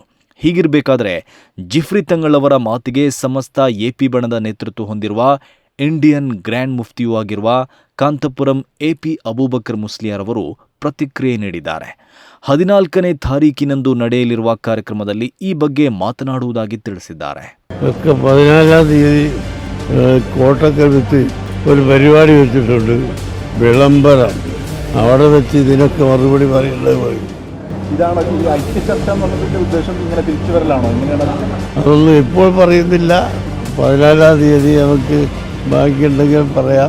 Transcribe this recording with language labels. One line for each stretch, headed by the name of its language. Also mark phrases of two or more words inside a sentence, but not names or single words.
Kannada: ಹೀಗಿರಬೇಕಾದ್ರೆ ಜಿಫ್ರಿ ತಂಗಳವರ ಮಾತಿಗೆ ಸಮಸ್ತ ಎಪಿ ಬಣದ ನೇತೃತ್ವ ಹೊಂದಿರುವ ಇಂಡಿಯನ್ ಗ್ರ್ಯಾಂಡ್ ಮುಫ್ತಿಯೂ ಆಗಿರುವ ಕಾಂತಪುರಂ ಎಪಿ ಅಬೂಬಕರ್ ಮುಸ್ಲಿಯಾರ್ ಅವರು ಪ್ರತಿಕ್ರಿಯೆ ನೀಡಿದ್ದಾರೆ. 14ನೇ ತಾರೀಕಿನಂದು ನಡೆಯಲಿರುವ ಕಾರ್ಯಕ್ರಮದಲ್ಲಿ ಈ ಬಗ್ಗೆ ಮಾತನಾಡುವುದಾಗಿ ತಿಳಿಸಿದ್ದಾರೆ.
Malayalam: 14-ാം തീയതി കോട്ടക്കടുത്ത് ഒരു പരിപാടി വെച്ചിട്ടുണ്ട്. വിളംബരം. അവിടെ വെച്ച് ഇതിനൊക്കെ മറുപടി പറയേണ്ടത് പറയും. ഇതാണ് ഈ ഐക്യചർച്ച എന്നുള്ളതിന്റെ ഉദ്ദേശം. ഇങ്ങനെ തിരിച്ചു വരലാണോ? എങ്ങനെയാണ്? അതൊന്നും ഇപ്പോൾ പറയുന്നില്ല. 14-ാം തീയതി നമുക്ക് ബാക്കിയുണ്ടെങ്കിൽ പറയാം.